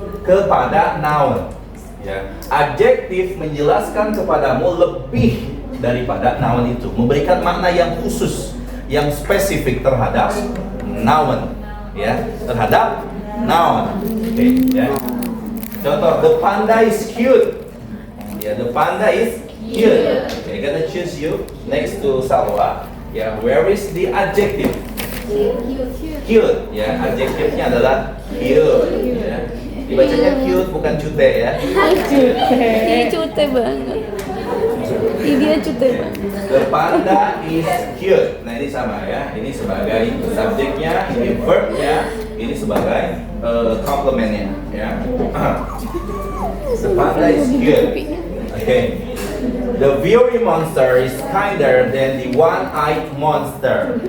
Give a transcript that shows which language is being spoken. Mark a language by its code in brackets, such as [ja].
[id] kepada noun. Ya, adjektif menjelaskan kepadamu lebih daripada noun itu, memberikan makna yang khusus, yang spesifik terhadap noun, ya, terhadap noun. Oke, ya. Contoh, [en] the panda is cute. [id] Ya, [en] the panda is cute. Okay, gonna choose you next to Salwa. [id] Ya, [en] where is the adjective? Cute. [id] Ya, adjektifnya adalah cute. Ya. Dibacanya cute bukan cute ya. Ini cute banget. Ini dia cute banget. [en] The panda is cute. [id] Nah ini sama ya. Ini sebagai subjeknya, ini verbnya, ini sebagai complementnya ya. [en] The panda is cute. Okay. The fiery monster is kinder than the one-eyed monster.